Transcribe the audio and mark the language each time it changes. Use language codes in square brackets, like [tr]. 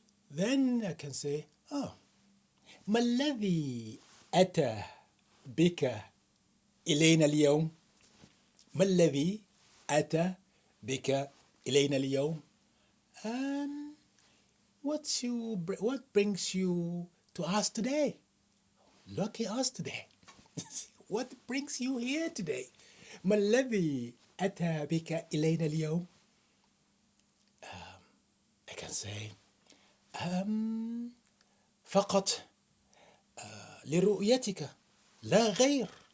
[ar] Then I can say, ما الذي أتى بك إلينا اليوم؟ ما الذي أتى بك إلينا اليوم؟ [en] What brings you to us today? Lucky us today. What brings you here today? [ar] ما الذي أتى بك إلينا اليوم? [en] I can say, [ar] فقط لرؤيتك لا غير.